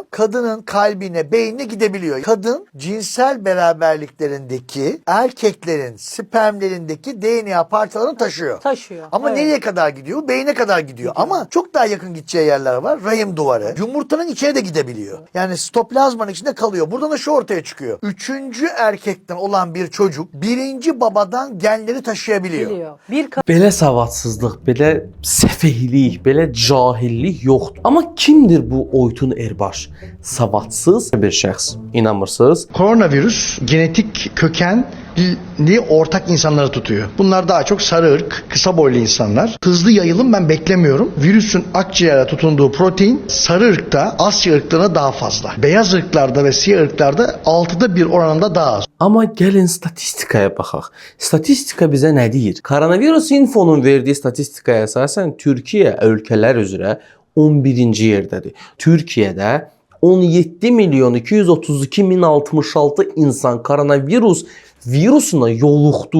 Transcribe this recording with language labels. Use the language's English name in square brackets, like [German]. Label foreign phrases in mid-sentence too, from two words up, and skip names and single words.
[Turkish] Kadının kalbine, beynine gidebiliyor. Kadın cinsel beraberliklerindeki erkeklerin spermlerindeki DNA parçalarını taşıyor. Ama evet. nereye kadar gidiyor? Beyne kadar gidiyor. Ama çok daha yakın gideceği yerler var. Rahim duvarı. Yumurtanın içine de gidebiliyor. Yani sitoplazmanın içinde kalıyor. Buradan da şu ortaya çıkıyor. Üçüncü erkekten olan bir çocuk birinci babadan genleri taşıyabiliyor. [Azerbaijani] Belə savadsızlıq, belə səfehlik, belə cahillik yoxdur. Amma kimdir bu Oytun Erbaş? Savadsız bir şəxs. İnanmırsınız? [Turkish] Koronavirüs genetik kökenli ortak insanları tutuyor. Bunlar daha çok sarı ırk, kısa boylu insanlar. Hızlı yayılım ben beklemiyorum. Virüsün akciğere tutunduğu protein sarı ırkta, Asya ırklarına daha fazla. Beyaz ırklarda ve siyah ırklarda 6'da 1 oranında daha az. [Azerbaijani] Amma gəlin statistikaya baxaq. Statistika bizə nə deyir? Koronavirus infonun verdiyi statistikaya əsasən Türkiyə ölkələr üzrə 11-ci yerdədir. Türkiyədə 17 milyon 232 min 66 insan koronavirus virusuna yoluxdu.